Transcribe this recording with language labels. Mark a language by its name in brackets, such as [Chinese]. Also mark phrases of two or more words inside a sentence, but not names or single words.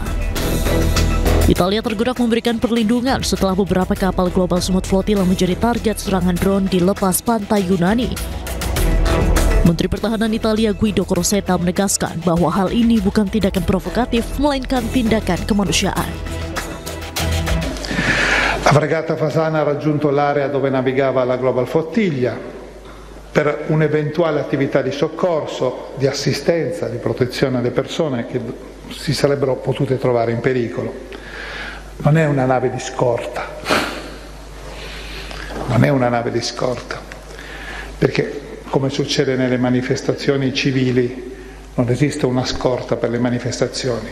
[Indonesian] Italia tergerak memberikan perlindungan setelah beberapa kapal Global Summit Flotilla menjadi target serangan drone di lepas pantai Yunani. Menteri Pertahanan Italia Guido Crocetta menegaskan bahwa hal ini bukan tindakan provokatif, melainkan tindakan kemanusiaan. [Italian] La fregata Fasana ha raggiunto l'area dove navigava la Global Flotilla per un'eventuale attività di soccorso, di assistenza, di protezione alle persone che si sarebbero potute trovare in pericolo. Non è una nave di scorta, non è una nave di scorta, perché come succede nelle manifestazioni civili, non esiste una scorta per le manifestazioni.